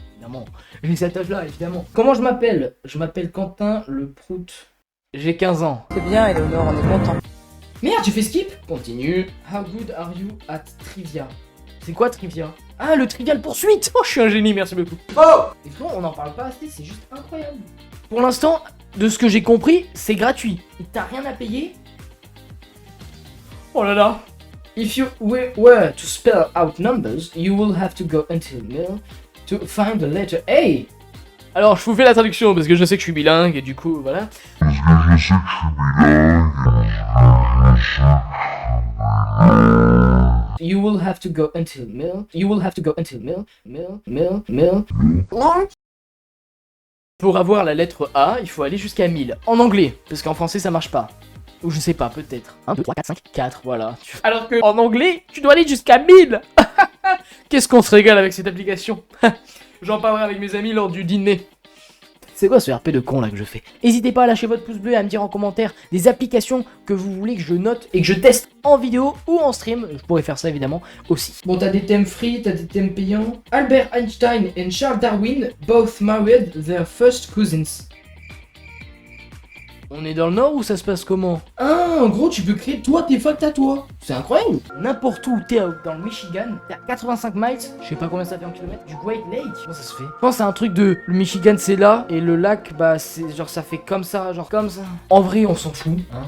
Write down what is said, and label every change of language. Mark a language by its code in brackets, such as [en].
[fr] Évidemment, j'ai cet âge-là, évidemment. Comment je m'appelle? Je m'appelle Quentin le Prout. J'ai 15 ans. C'est bien, Eleonore, on est content. Merde, j'ai fait skip. Continue. [en] How good are you at trivia? [fr] C'est quoi trivia? Ah, le trivial poursuite. Oh, je suis un génie, merci beaucoup. Oh! Et franchement, on n'en parle pas assez, c'est juste incroyable. Pour l'instant, de ce que j'ai compris, c'est gratuit. Et t'as rien à payer. Oh là là. [en] If you were to spell out numbers, you will have to go until middle to find the letter A. [fr] Alors, je vous fais la traduction parce que je sais que je suis bilingue et du coup, voilà. [en] You will have to go until middle. You will have to go until middle. [fr] Pour avoir la lettre A, il faut aller jusqu'à 1000. En anglais, parce qu'en français ça marche pas. Ou je sais pas, peut-être. 1, 2, 3, 4, 5, 4, voilà. Alors que en anglais, tu dois aller jusqu'à 1000. Qu'est-ce qu'on se régale avec cette application. J'en parlerai avec mes amis lors du dîner. C'est quoi ce RP de con là que je fais? N'hésitez pas à lâcher votre pouce bleu et à me dire en commentaire des applications que vous voulez que je note et que je teste en vidéo ou en stream. Je pourrais faire ça évidemment aussi. Bon, t'as des thèmes free, t'as des thèmes payants. [en] Albert Einstein and Charles Darwin both married their first cousins. [fr] On est dans le nord ou ça se passe comment? Ah, en gros, tu peux créer toi tes facts à toi. C'est incroyable. N'importe où t'es dans le Michigan, t'es à 85 miles, je sais pas combien ça fait en kilomètres, du Great Lake. Comment ça se fait? Je pense que c'est un truc de le Michigan c'est là et le lac bah c'est genre ça fait comme ça, genre comme ça. En vrai, on s'en fout. Hein.